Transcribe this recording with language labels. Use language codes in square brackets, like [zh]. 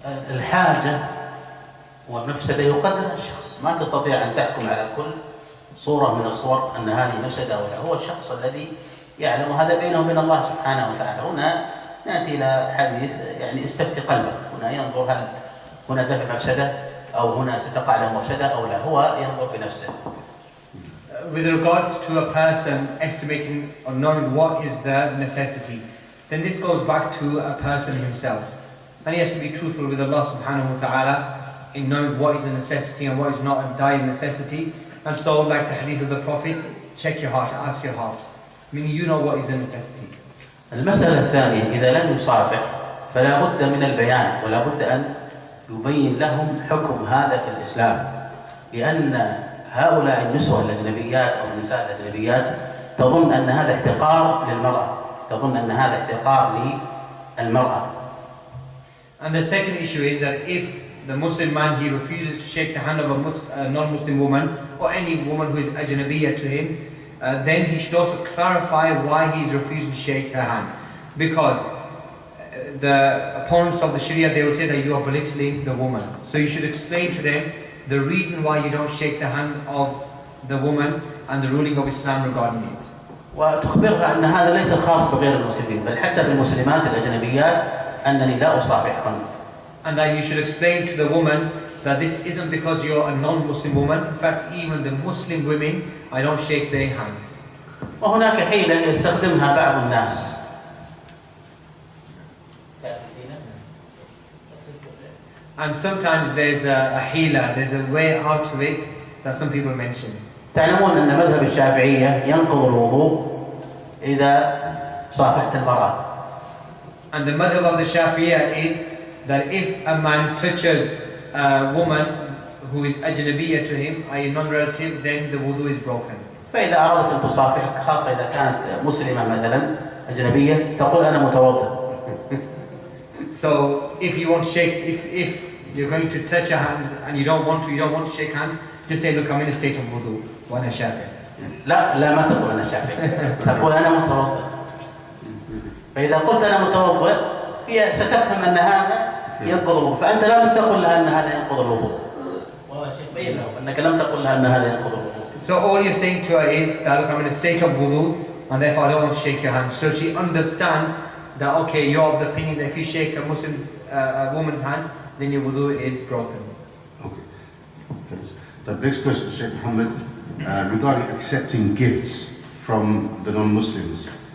[ar] الحاجة والمفسدة يقدرها الشخص، ما تستطيع أن تحكم على كل صورة من الصور أن هذه مفسدة أو لا. هو الشخص الذي يعلم هذا بينه وبين الله سبحانه وتعالى. هنا نأتي إلى حديث استفتي قلبك، هنا ينظر هل هنا دفع مفسدة أو هنا ستقع له مفسدة أو لا، هو ينظر في نفسه. [en] With regards to a person estimating or knowing what is the necessity, then this goes back to a person himself. And he has to be truthful with Allah subhanahu wa ta'ala in knowing what is a necessity and what is not a dire necessity. And so, like the hadith of the Prophet, check your heart, ask your heart. Meaning you know what is a necessity. [ar] المسألة الثانية، إذا لم يصافح فلا بد من البيان ولا بد أن يبين لهم حكم هذا في الإسلام، لأن هؤلاء النسوة الأجنبيات أو النساء الأجنبيات تظن أن هذا احتقار للمرأة، تظن أن هذا احتقار للمرأة. [en] And the second issue is that if the Muslim man, he refuses to shake the hand of a non-Muslim woman or any woman who is ajnabiyya to him, then he should also clarify why he is refusing to shake her hand. Because the opponents of the Sharia, they would say that you are belittling the woman. So you should explain to them the reason why you don't shake the hand of the woman and the ruling of Islam regarding it. [ar] وتخبرها أن هذا ليس خاص بغير المسلمين، بل حتى في المسلمات الأجنبيات أنني لا أصافحهن. [en] And that you should explain to the woman that this isn't because you're a non-Muslim woman. In fact, even the Muslim women, I don't shake their hands. [ar] وهناك حيلة يستخدمها بعض الناس. [en] And sometimes there's a hila, there's a way out of it that some people mention. [ar] تعلمون أن مذهب الشافعية ينقض الوضوء إذا صافحت المرأة. [en] And the madhab of the Shafi'iyya is that if a man touches a woman who is ajnabiyya to him, i.e. non-relative, then the wudu is broken. [ar] فإذا أردت أن تصافحك، خاصة إذا كانت مسلمة مثلا أجنبية، تقول أنا متوضئ. [en] So if you want to shake, if you're going to touch her hands and you don't want to shake hands, just say, look, I'm in a state of wudu. [ar] وأنا شافعي. لا ما تقول أنا شافعي، تقول أنا متوضئ. فإذا قلت أنا متوضئ هي ستفهم أن هذا ينقض الوضوء، فأنت لم تقل لها أن هذا ينقض الوضوء. والشيخ بين له أنك لم تقل لها أن هذا ينقض الوضوء. [en] So all you're saying to her is that, look, I'm in a state of wudu and therefore I don't want to shake your hand. So she understands that, okay, you're of the opinion that if you shake a woman's hand, then your wudu is broken. Okay. The next question, Sheikh Muhammed, regarding accepting gifts from the non-Muslims.